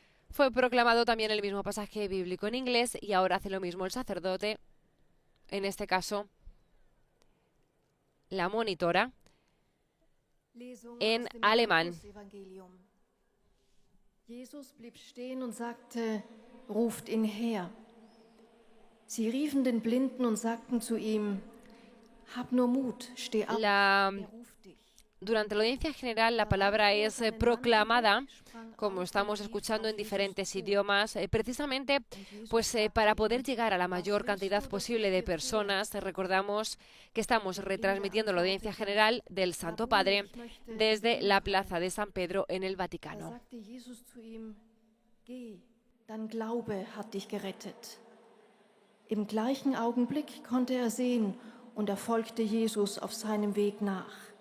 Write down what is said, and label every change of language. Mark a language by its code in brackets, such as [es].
[es] Fue proclamado también el mismo pasaje bíblico en inglés y ahora hace lo mismo el sacerdote, en este caso la monitora, en alemán. [de] Jesus blieb stehen und sagte: Ruft ihn her. Sie riefen den Blinden und sagten zu ihm: Hab nur Mut, steh auf, er ruft dich. [es] Durante la audiencia general la palabra es proclamada, como estamos escuchando en diferentes idiomas, precisamente pues para poder llegar a la mayor cantidad posible de personas. Recordamos que estamos retransmitiendo la audiencia general del Santo Padre desde la plaza de San Pedro en el Vaticano. [de] Da sagte Jesus zu ihm: Geh, dein Glaube hat dich gerettet. Im gleichen Augenblick konnte er sehen und er folgte Jesus auf seinem Weg nach.